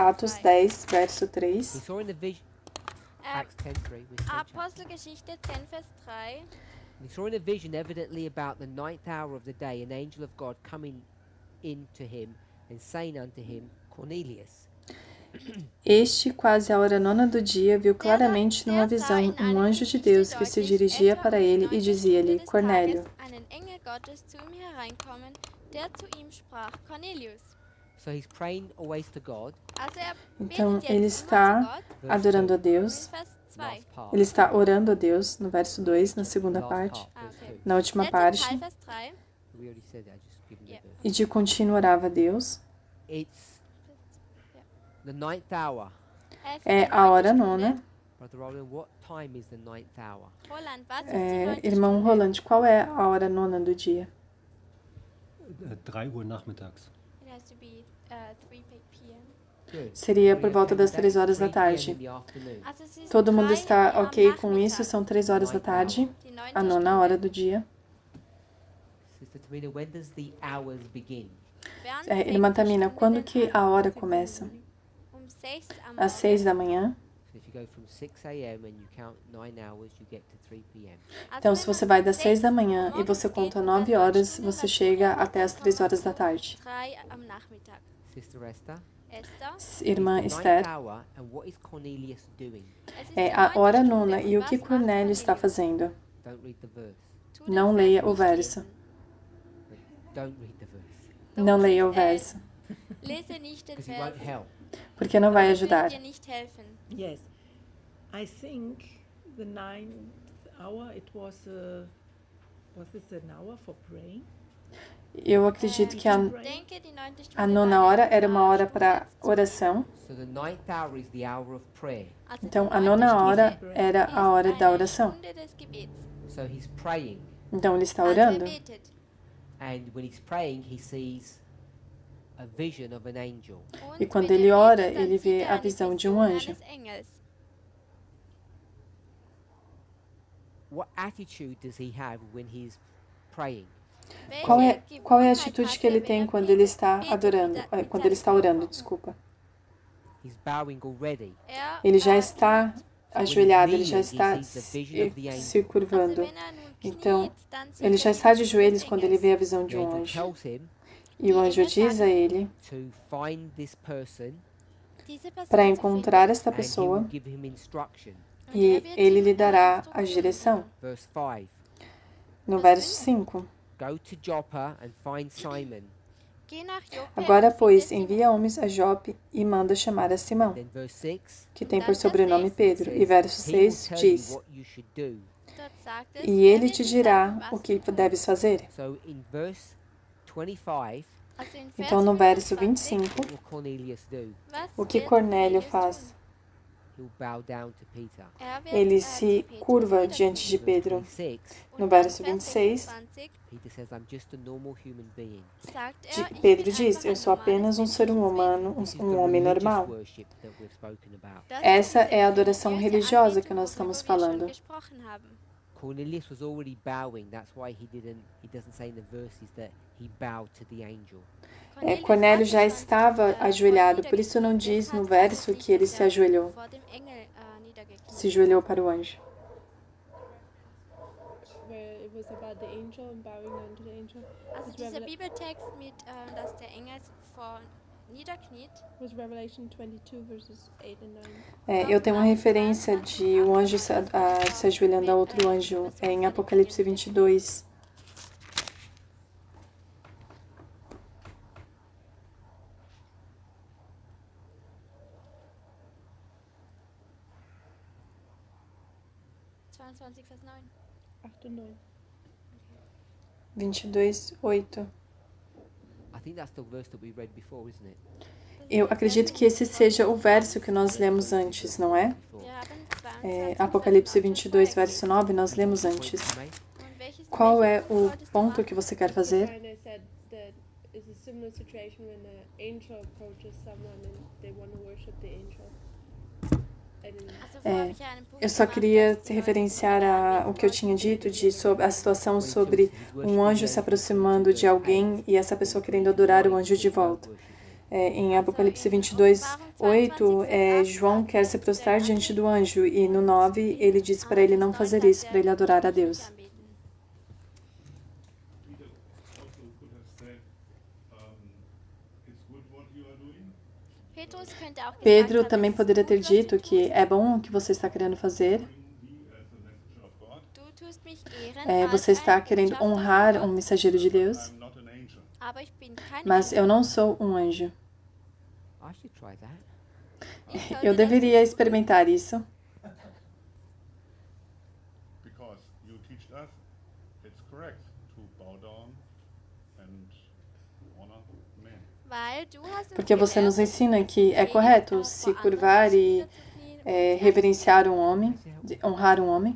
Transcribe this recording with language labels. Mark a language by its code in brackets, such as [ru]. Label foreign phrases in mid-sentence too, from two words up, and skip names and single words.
[pt] Atos 3. 10, verso [en] We 3. saw in the vision, Acts 10:3. We're still chatting. [de] Apostelgeschichte 10 Vers 3. [en] We saw in a vision, evidently about the 9th hour of the day, an angel of God coming in to him and saying unto him, Cornelius. [pt] Este, quase à hora nona do dia, viu claramente numa visão um anjo de Deus que se dirigia para ele e dizia-lhe: Cornélio. [de] einen Engel Gottes zu ihm hereinkommen, der zu ihm sprach: Cornelius. [en] So he's praying always to God. [de] Also [pt] Então [de] betet [pt] ele [de] jetzt immer zu [pt] está [de] Gott. [pt] adorando a Deus, [de] Vers 2. [en] Last part. [pt] ele está orando a Deus, no verso 2, na segunda [en] Last [pt] parte, [en] part, verse okay. 2. [pt] na última [de] Letzter [pt] parte, [de] Teil, Vers 3. [en] We already said that. Just give me Yeah. the verse. [pt] e de contínuo orava a Deus. [en] It's the ninth hour. [de] Es ist [pt] É [de] die [pt] a hora [de] neunte [pt] nona. [de] Stunde. [en] Brother Roland, what time is the ninth hour? [de] Roland, was ist die neunte [pt] Irmão [de] Stunde? [pt] Rolando, qual é a hora nona do dia? [de] 3 Uhr nachmittags. [en] It has to be 3 p.m. Good. [pt] Seria [en] Everybody [pt] por volta [en] okay with [pt] das [en] that? [pt] 3 horas da [en] 3 p.m. [pt] tarde. [en] in the afternoon. [de] Also es ist [pt] Todo mundo [de] 3 [pt] está [de] am [pt] ok com [de] Nachmittag. [pt] isso? São 3 horas da tarde, [de] Die neunte [pt] a nona [de] Stunde. [pt] hora do dia. [en] Sister Tamina, when does the hours begin? [de] Wann [pt] Irmã [de] fängt die [pt] Tamina, [de] Stunde [pt] quando [de] denn [pt] que [de] an? [pt] a hora começa? [en] 6 am [pt] Às 6 da manhã. [en] So if you go from 6 a.m. and you count 9 hours, you get to 3 p.m. [pt] Então, se você vai das 6 da manhã e você conta 9 horas, você chega até as 3 horas da tarde. [de] 3 am Nachmittag. [en] Sister Esther? [de] Esther, [pt] Irmã [en] It's the [pt] Esther, [en] ninth hour, and what is Cornelius doing? [de] es ist [pt] é [de] die [pt] a [de] neunte [pt] hora [de] Stunde. [pt] nona e o [de] Was [pt] que [de] macht [pt] Cornélio está [de] Cornelius? [pt] fazendo? [en] Don't read the verse. [de] Tu den [pt] Não [de] Vers [pt] leia o [de] nicht [pt] verso. [de] lesen. [en] Don't read the verse. [pt] Não leia o verso, [de] Lese nicht den [en] Because it [de] Vers. [en] won't help. [pt] porque não vai [de] Das wird [pt] ajudar. [de] dir nicht helfen. [en] Yes, I think the 9th hour it was it an hour for praying? [pt] Eu acredito que [de] Denke, die neunte Stunde [pt] a nona [de] war [pt] hora [de] eine [pt] era uma hora [de] Stunde [pt] para [de] zu [pt] oração. [en] So the ninth hour is the hour of prayer. [de] Also [pt] Então, [de] die [pt] a [de] neunte [pt] nona hora [de] Stunde [pt] era [de] ist [pt] a hora da [de] eine [pt] oração. [de] Stunde des Gebets. [en] So he's praying, [pt] Então, ele está [de] Also [pt] orando. [de] betet. [en] and when he's praying, he sees a vision of an angel. [de] Und [pt] E quando [de] wenn [pt] ele [de] er [pt] ora, [de] betet, dann [pt] ele [de] sieht [pt] vê [de] er [pt] a [de] eine [pt] visão de um [de] Vision [pt] anjo. [de] eines Engels. [en] What attitude does he have when he's praying? [pt] Qual é [de] Welche [pt] a [de] Gewohnheit [pt] atitude [de] hat [pt] que ele [de] er, [pt] tem [de] wenn er [pt] quando ele está [de] betet [pt] adorando, [de] mit seinem [pt] quando ele está orando, desculpa? [en] He's bowing already. [de] Er, [pt] Ele já está [en] So when he's [pt] ajoelhado, ele já [en] kneeling, [pt] está [en] he sees the vision of the [pt] se [en] angel. [pt] curvando. [de] Also wenn er nun [pt] Então, [de] kniet, dann sieht [pt] ele [de] er [pt] já [de] die [pt] está de [de] Vision [pt] joelhos [de] des [pt] quando ele vê a visão [en] The [pt] de um [en] angel [pt] anjo. [en] tells him [pt] E o anjo diz a ele [en] to find this person, [de] diese Person [pt] para [de] zu [pt] encontrar [de] finden. [pt] esta [en] and he [pt] pessoa [en] will give him instruction. [de] Und [pt] e [de] er wird [pt] ele [de] ihm [pt] lhe dará a [de] Instruktionen [pt] direção. [de] geben. [en] Verse 5. [pt] No verso 5. [en] Go to Joppa and find Simon. [de] Geh nach Joppe [pt] Agora, [de] und [pt] pois, [de] finde [pt] envia homens a Jope e manda chamar a Simão, [en] Then verse 6. [pt] que tem por sobrenome Pedro. [en] says, [pt] E verso [en] he will [pt] 6 [en] tell you [pt] diz: [en] what you should do. [de] Dort sagt es, [pt] E [de] er [pt] ele [de] wird [pt] te [de] dir [pt] dirá [de] sagen, was [pt] o que [de] du tun. [pt] deves fazer. [en] So in verse 25, [de] Also in Vers [pt] Então, no verso [de] 25, [pt] 25, [en] what will Cornelius do? [de] was [pt] o que [de] wird [pt] Cornélio [de] Cornelius [pt] faz? [de] tun? [en] He'll bow down to Peter. [de] Er wird, [pt] Ele [de] zu [pt] se [de] Petrus [pt] curva [de] niederknien. [pt] diante de [en] Verse [pt] Pedro. [en] 26, [de] Und [pt] No [de] dann [pt] verso [de] Vers [pt] 26, [de] 26 [en] Peter says, I'm just a normal human being. [de] sagt er, ich [pt] Pedro [de] bin [pt] diz: [de] einfach [pt] Eu [de] ein [pt] sou apenas [de] normales [pt] ser [de] menschliches [pt] humano, [de] Wesen. [en] This is [pt] um [en] the [pt] homem [en] religious [pt] normal. [en] worship that we've spoken about. [de] Das [pt] Essa [de] ist diese [pt] é a adoração [de] religiöse [pt] religiosa que [de] Anbetung, [pt] nós estamos [de] worüber wir schon [pt] falando. [de] gesprochen haben. [en] Cornelius was already bowing. That's why he doesn't say in the verses that he bowed to the angel. [pt] Cornélio já [de] hatte schon, [pt] estava ajoelhado, por isso não [de] niedergekniet. [pt] diz no [de] Deshalb [pt] verso [de] sagt es [pt] que ele [de] nicht, [pt] se [de] dass er [pt] ajoelhou, [de] vor dem Engel niedergekniet. [pt] se ajoelhou para o anjo. [en] Where it was about the angel and bowing down to the angel. [de] Also dieser Bibeltext mit, dass der Engel vor niederkniet, [en] Was Revelation 22 verses 8 and 9. [pt] Eu tenho uma referência de um anjo se ajoelhando a outro anjo, em Apocalipse 22. [de] Vers 9. [en] 8 and 9. [de] 22, 8. [en] I think that's the verse that we read before, isn't it? [pt] Eu acredito que esse seja o verso que nós lemos antes, não é? [en] Before. [de] Wir haben 22 [pt] Apocalipse 22, verso 9, nós lemos antes. [en] Point you made? [de] Und welches [pt] Qual é [de] welches [pt] o [de] wolltest du [pt] ponto [de] machen? [pt] que você quer fazer? [en] And I said that it's a similar situation when an angel approaches someone and they want to worship the angel. And [de] Also, vorher habe ich ja einen Punkt [pt] Eu só [de] gemacht, [pt] queria [de] dass die [pt] referenciar [de] Leute [pt] o que eu tinha dito de sobre a situação sobre um anjo se aproximando de alguém e essa pessoa querendo adorar o anjo de volta. Em Apocalipse 22, 8, João quer se prostrar diante do anjo e no 9 ele diz para ele não fazer isso, para ele adorar a Deus. [en] Peter also could have said, it's good what you are doing. [pt] Pedro também poderia ter dito que é bom o que você está querendo fazer. Você está querendo honrar um mensageiro de Deus, [en] I'm not an angel. [pt] mas eu não sou um anjo. [en] I should try that. [pt] Eu deveria experimentar isso, [en] Because you teach us it's correct to bow down and honor men. [pt] porque você nos ensina que é correto se curvar e reverenciar um homem, honrar um homem.